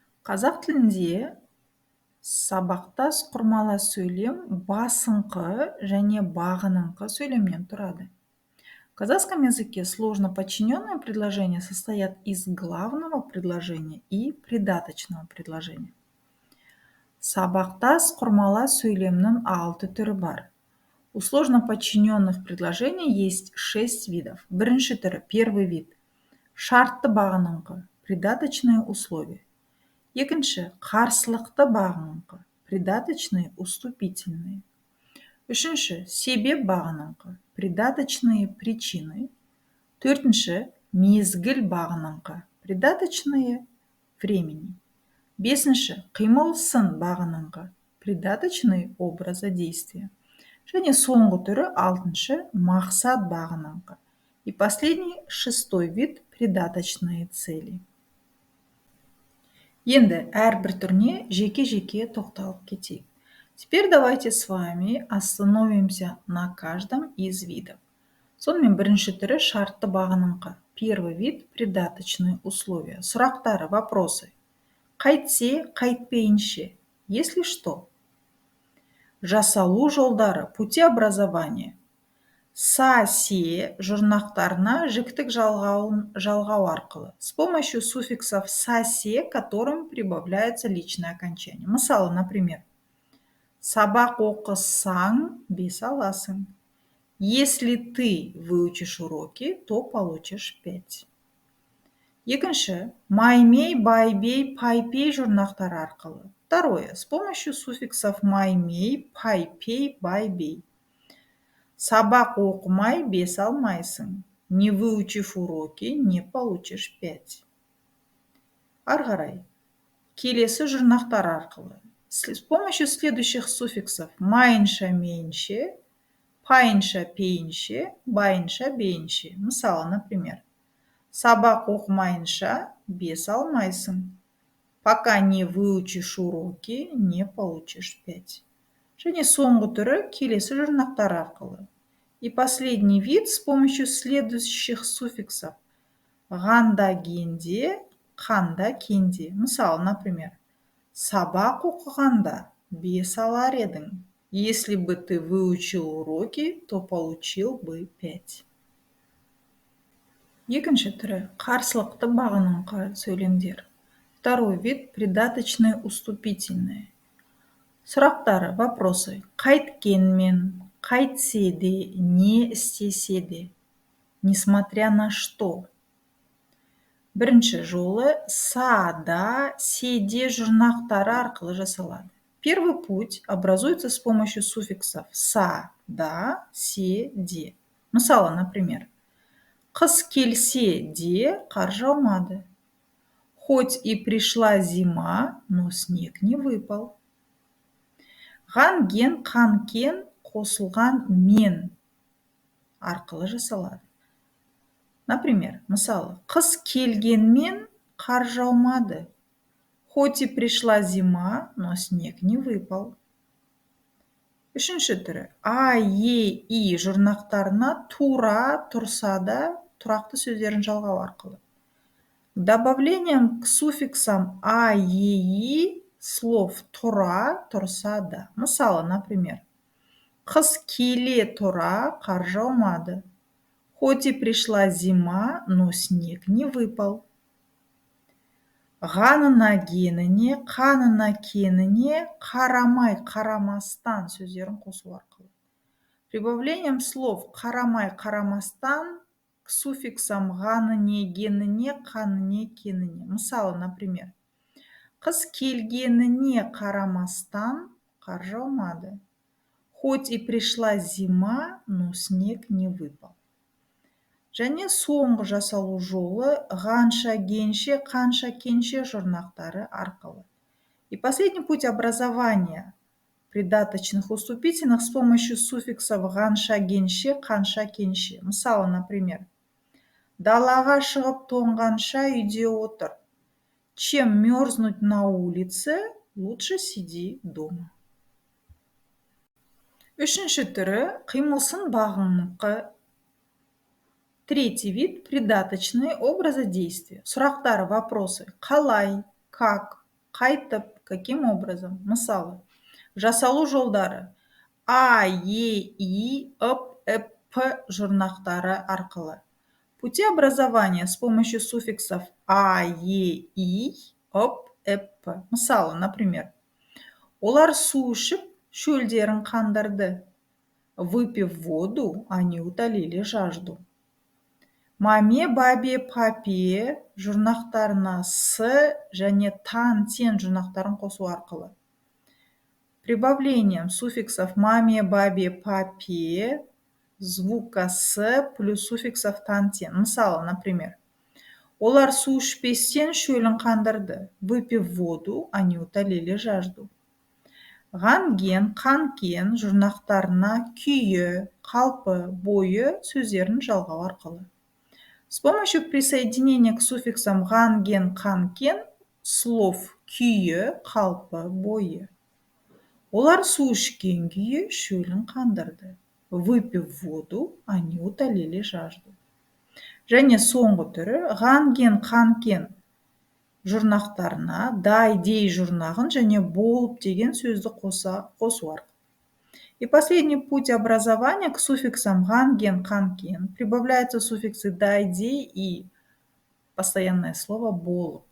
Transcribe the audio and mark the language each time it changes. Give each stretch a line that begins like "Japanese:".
Kazakh: Қазақ тілінде сабақтас құрмалас сөйлем басыңқы және бағыныңқы сөйлемнен тұрады.
Russian: В казахском языке сложно подчиненные предложения состоят из главного предложения и придаточного предложения.
Kazakh: Сабақтас құрмалас сөйлемнің 6 түрі бар.
Russian: У сложно подчиненных предложений есть 6 видов.
Kazakh: Бірінші түрі,
Russian: первый вид.
Kazakh: Шартты бағыныңқы,
Russian: придаточные условия.
Kazakh: Екінші, қарсылықты бағыныңқы,
Russian: придаточные уступительные.
Kazakh: Үшінші, себеп бағыныңқы,
Russian: придаточные причины.
Kazakh: Төртінші, мезгіл бағыныңқы,
Russian: придаточные времени.
Kazakh: Бесінші, қимыл сын бағыныңқы,
Russian: придаточные образа действия.
Kazakh: Және соңғы түрі, алтыншы, мақсат бағыныңқы.
Russian: И последний, шестой вид, придаточные цели.
Kazakh: Енді әрбір түріне жеке-жеке тоқталып кетейік.
Russian: Теперь давайте с вами остановимся на каждом из видов.
Kazakh: Сонымен бірінші түрі шартты бағыныңқы.
Russian: Первый вид – придаточные условия.
Kazakh: Сұрақтары,
Russian: вопросы.
Kazakh: Қайтсе, қайтпейінше.
Russian: Если что.
Kazakh: Жасалу жолдары,
Russian: пути образования.
Kazakh: Са-се жұрнақтарына жіктік жалғау арқылы.
Russian: С помощью суффиксов са-се, к которым прибавляется личное окончание.
Kazakh: Мысалы,
Russian: например,
Kazakh: сабақ оқысаң, 5 аласың.
Russian: Если ты выучишь уроки, то получишь 5.
Kazakh: Екінші, маймей, байбей, пайпей жұрнақтары арқылы.
Russian: Второе, с помощью суффиксов маймей, пайпей, байбей.
Kazakh: Сабақ оқымай 5 алмайсың.
Russian: Не выучив уроки, не получишь 5.
Kazakh: Ары қарай. Келесі жұрнақтар арқылы.
Russian: С помощью следующих суффиксов майынша мейінше, пайынша пейінше, байынша бейінше.
Kazakh: Мысалы,
Russian: например,
Kazakh: сабақ оқымайынша 5 алмайсың.
Russian: Пока не выучишь уроки, не получишь 5.
Kazakh: Және соңғы түрі келесі жұрнақтар арқылы.
Russian: И последний вид с помощью следующих суффиксов.
Kazakh: Ғанда генде, қанда кенде. Мысалы,
Russian: например,
Kazakh: сабақ оқығанда 5 алар едің.
Russian: Если бы ты выучил уроки, то получил бы 5.
Kazakh: Екінші түрі қарсылықты бағыныңқы сөйлемдер.
Russian: Второй вид – придаточные уступительные.
Kazakh: Сұрақтары,
Russian: вопросы.
Kazakh: Қайткенмен, қайтсе де, не істесе де.
Russian: Несмотря на что.
Kazakh: Бірінші жолы са-да, се-де жұрнақтары арқылы жасалады.
Russian: Первый путь образуется с помощью суффиксов са-да, се-де.
Kazakh: Мысалы,
Russian: например,
Kazakh: қыс келсе де қар жаумады.
Russian: Хоть и пришла зима, но снег не выпал.
Kazakh: Ған-ген, қан-кен қосылған мен арқылы жасалады.
Russian: Например,
Kazakh: мысалы, қыс келгенмен қар жаумады.
Russian: Хоть и пришла зима, но снег не выпал.
Kazakh: Үшінші түрі. А, е, и жұрнақтарына тура тұрса да тұрақты сөздерін жалғау арқылы.
Russian: Добавлением к суффиксам а, е, и слов тура, тұрса да.
Kazakh: Мысалы,
Russian: например,
Kazakh: қыс келе тұра қар жаумады.
Russian: Хоть и пришла зима, но снег не выпал.
Kazakh: Ғанына геніне, қанына кеніне, қарамай, қарамастан сөздерін қосу арқылы.
Russian: Прибавлением слов қарамай, қарамастан к суффиксам ғаныне, геніне, қаныне, кеніне.
Kazakh: Мысалы,
Russian: например,
Kazakh: қыс келгеніне қарамастан қар жаумады.
Russian: Хоть и пришла зима, но снег не выпал.
Kazakh: Және соңғы жасалу жолы ғанша генше, қанша кенше жұрнақтары арқылы.
Russian: И последний путь образования придаточных уступительных с помощью суффиксов ғанша генше, қанша кенше.
Kazakh: Мысалы,
Russian: например,
Kazakh: далаға шығып тоңғанша үйде отыр.
Russian: Чем мерзнуть на улице, лучше сиди дома.
Kazakh: Үшінші түрі қимылсын бағыныңқы.
Russian: Третий вид – придаточные образы действия.
Kazakh: Сұрақтары,
Russian: вопросы.
Kazakh: Қалай,
Russian: как,
Kazakh: Қайтып,
Russian: каким образом?
Kazakh: Мысалы, жасалу жолдары А, Е, И, Ып, Эп, П жұрнақтары арқылы.
Russian: Пути образования с помощью суффиксов А, Е, И, Ып, Эп, П.
Kazakh: Мысалы,
Russian: например,
Kazakh: олар су ішіп, шөлдерін қандырды.
Russian: Выпив воду, они утолили жажду.
Kazakh: Маме, бабе, папе жұрнақтарына с және тан, тен жұрнақтарын қосу арқылы.
Russian: Прибавлением суффиксов маме, бабе, папе звука с плюс суффиксов тан, тен.
Kazakh: Мысалы,
Russian: например,
Kazakh: олар су ішпестен шөлін қандырды.
Russian: Выпив воду, они утолили жажду.
Kazakh: Ғанген, қанкен жұрнақтарына күйі, қалпы, бойы сөздерін жалғау арқылы.
Russian: С помощью присоединения к суффиксам ғанген, қанкен слов күйі, қалпы, бойы.
Kazakh: Олар су ішкен күйі шөлін қандырды.
Russian: Выпив воду, они утолили жажду.
Kazakh: Және соңғы түрі ғанген, қанкен жұрнақтарына дай, дей жұрнағын және болып деген сөзді қосу арқылы.
Russian: И последний путь образования к суффиксам ғанген, қанкен прибавляются суффиксы дай, дей и постоянное слово болып.